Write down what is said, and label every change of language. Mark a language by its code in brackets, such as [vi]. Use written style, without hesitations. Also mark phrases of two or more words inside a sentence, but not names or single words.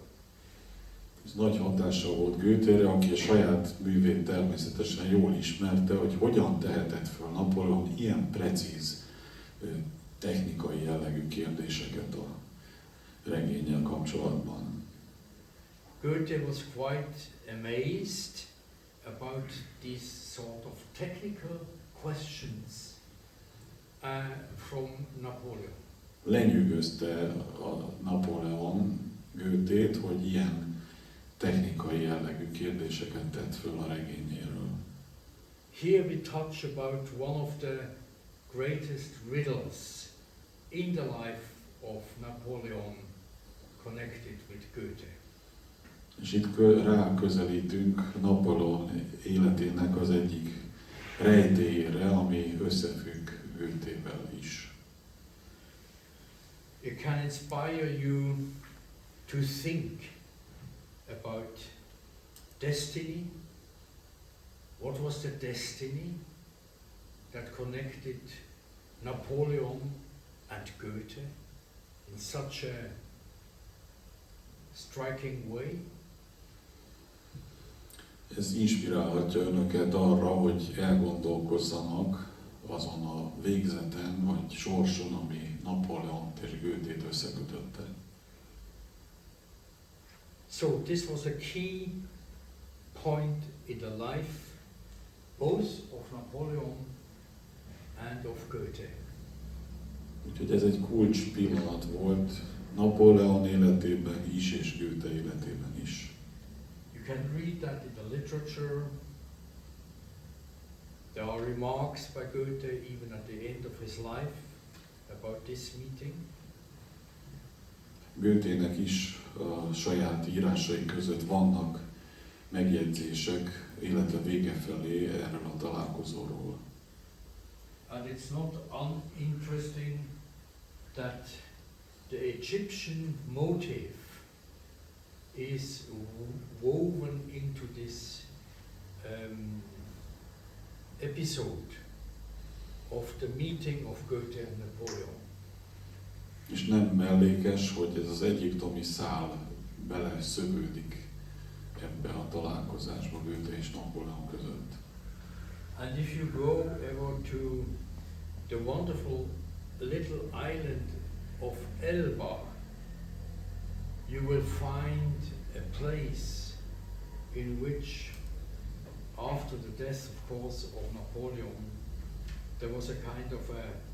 [hu] Ez nagy hatással volt Goethére, aki a saját művét természetesen jól ismerte, hogy hogyan tehetett föl Napóleon ilyen precíz technikai jellegű kérdéseket a regénnyel kapcsolatban. [en] Goethe was quite amazed about these sort of technical questions from Napóleon. [hu] Lenyűgözte a Napóleon Goethét, hogy ilyen technikai jellegű kérdéseket tett föl a regényéről. [en] Here we touch about one of the greatest riddles in the life of Napóleon connected with Goethe. [hu] És itt ráközelítünk Napóleon életének az egyik rejtélyére, ami összefügg Goethével is. [en] It can inspire you to think about destiny. What was the destiny that connected Napóleon and Goethe in such a striking way? [hu] Ez inspirálhatja önöket arra, hogy elgondolkozzanak azon a végzeten vagy sorson, ami Napóleont és Goethét összekötötte. [en] So this was a key point in the life both of Napóleon and of Goethe. [hu] Úgyhogy ez egy kulcs pillanat volt Napóleon életében is és Goethe életében is. [en] You can read that in the literature. There are remarks by Goethe even at the end of his life about this meeting. [hu] Goethének is a saját írásai között vannak megjegyzések élete vége felé erről a találkozóról. [en] And it's not uninteresting that the Egyptian motive is woven into this episode of the meeting of Goethe and Napóleon. [hu] És nem mellékes, hogy ez az egyiptomi szál beleszövődik ebbe a találkozásba Goethe és Napóleon között. [en] And if you go ever to the wonderful little island of Elba, you will find a place in which, after the death, of course, of Napóleon, there was a kind of a